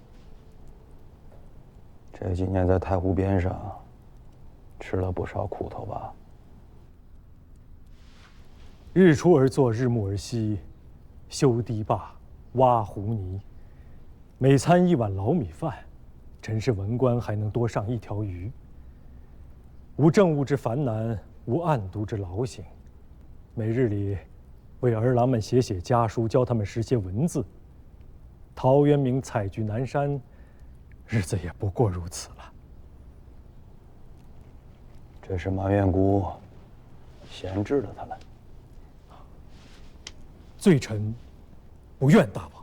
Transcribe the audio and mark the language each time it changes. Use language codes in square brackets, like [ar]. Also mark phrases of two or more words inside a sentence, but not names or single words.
[zh] 这几年在太湖邊上吃了不少苦頭吧？日出而作，日暮而息，修堤壩，挖湖泥，每餐1碗老米飯，臣是文官還能多上1條魚。無政務之煩難，無案牘之勞形，每日裡為兒郎們寫家書，教他們識些文字。陶淵明採菊南山。 日子也不過如此了。這是馬院姑閒置了他們。罪臣不怨大王，